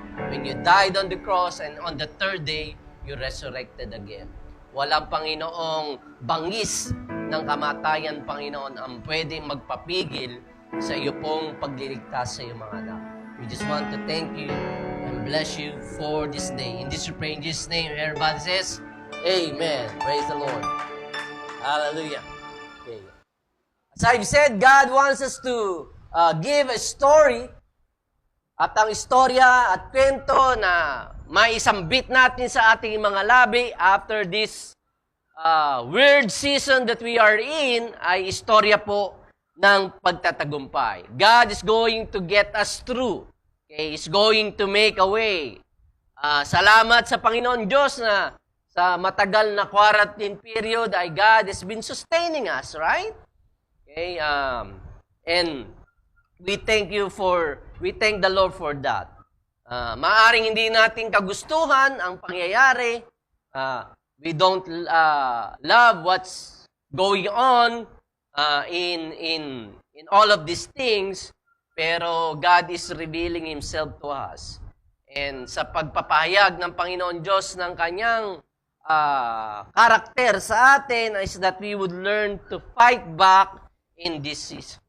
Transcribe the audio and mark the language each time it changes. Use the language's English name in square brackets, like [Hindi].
[English] When you died on the cross and on the third day, you resurrected again. [Filipino] Walang Panginoong bangis ng kamatayan, Panginoon, ang pwedeng magpapigil sa iyo pong pagliligtas sa iyong mga anak. [English] We just want to thank you and bless you for this day. In this we pray in Jesus' name, everybody says, Amen. Praise the Lord. Hallelujah. Okay. As I've said, God wants us to give a story. [Filipino] At ang istorya at kwento na maisambit natin sa ating mga labi [English] after this weird season that we are in [Filipino] ay istorya po ng pagtatagumpay. [English] God is going to get us through. Okay? He's going to make a way. [Filipino] Salamat sa Panginoon Diyos na sa matagal na [English] quarantine period ay God has been sustaining us, right? Okay? And we thank the Lord for that. [Filipino] Maaring hindi natin kagustuhan ang pangyayari. [English] We don't love what's going on in all of these things, [Filipino] pero [English] God is revealing Himself to us. And [Filipino] sa pagpapahayag ng Panginoon Diyos ng Kanyang karakter sa atin [English] is that we would learn to fight back in this season.